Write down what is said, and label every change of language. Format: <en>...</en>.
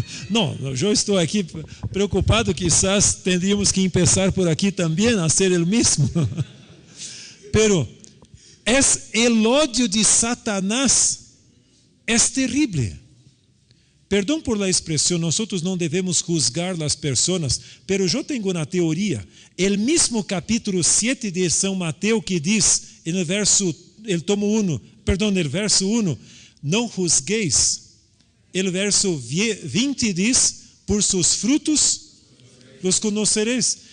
<pt>Não, eu estou aqui preocupado,</pt> <es>quizás tendríamos que</es> <pt>começar por aqui também a ser o mesmo. Pero</pt> <es>el odio de Satanás es terrible.</es> <pt>Perdão</pt> <es>por la</es> <pt>expressão, nós não devemos juzgar as pessoas, pero eu tenho uma teoria. El mismo capítulo 7 de São Mateus que diz, no verso 1, não juzgueis. El verso 20 diz, por seus frutos los conocereis.</pt>